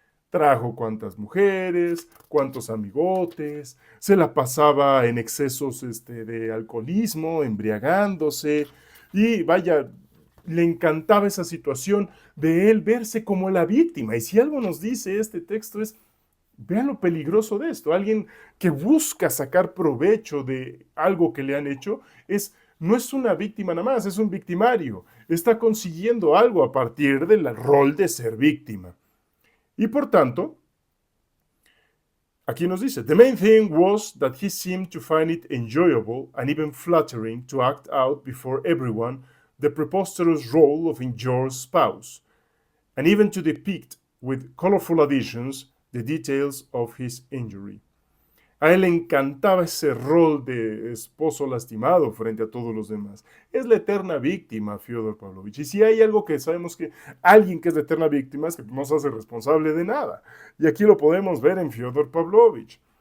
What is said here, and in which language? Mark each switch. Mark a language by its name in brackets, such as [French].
[Spanish] Trajo cuantas mujeres, cuantos amigotes, se la pasaba en excesos de alcoholismo, embriagándose, y vaya, le encantaba esa situación de él verse como la víctima. Y si algo nos dice este texto es, vean lo peligroso de esto, alguien que busca sacar provecho de algo que le han hecho, no es una víctima nada más, es un victimario, está consiguiendo algo a partir del rol de ser víctima. Y por tanto, aquí nos dice, [English] the main thing was that he seemed to find it enjoyable and even flattering to act out before everyone the preposterous role of Enjolras' spouse, and even to depict with colorful additions the details of his injury. [Spanish] A él le encantaba ese rol de esposo lastimado frente a todos los demás. Es la eterna víctima, Fyodor Pavlovich. Y si hay algo que sabemos que alguien que es la eterna víctima es que no se hace responsable de nada. Y aquí lo podemos ver en Fyodor Pavlovich.